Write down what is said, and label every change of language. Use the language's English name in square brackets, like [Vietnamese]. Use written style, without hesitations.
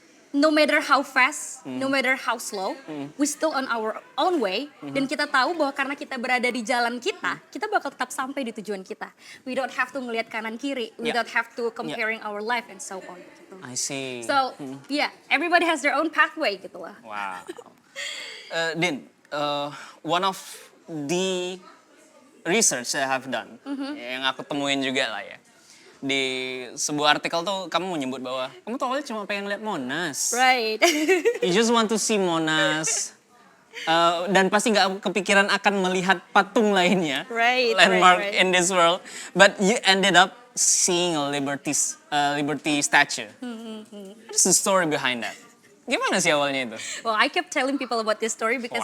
[English] No matter how fast, no matter how slow, we still on our own way. [Indonesian] Dan kita tahu bahwa karena kita berada di jalan kita, kita bakal tetap sampai di tujuan kita. [English] We don't have to ngelihat kanan kiri. We Yeah. don't have to comparing our life and so on. [Indonesian] Gitu. [English] I see. So, yeah, everybody has their own pathway gitu lah. Wow. Din, one of the research that I have done, yang aku temuin juga lah ya. [Indonesian] Di sebuah artikel tuh kamu menyebut bahwa kamu tuh awalnya cuma pengen lihat Monas. [English] Right. You just want to see Monas. [Indonesian] Dan pasti nggak kepikiran akan melihat patung lainnya. [English] Right, Landmark right. in this world. But you ended up seeing a Liberty statue. What is the story behind that? [Indonesian] Gimana sih awalnya itu? [English] Well, I kept telling people about this story because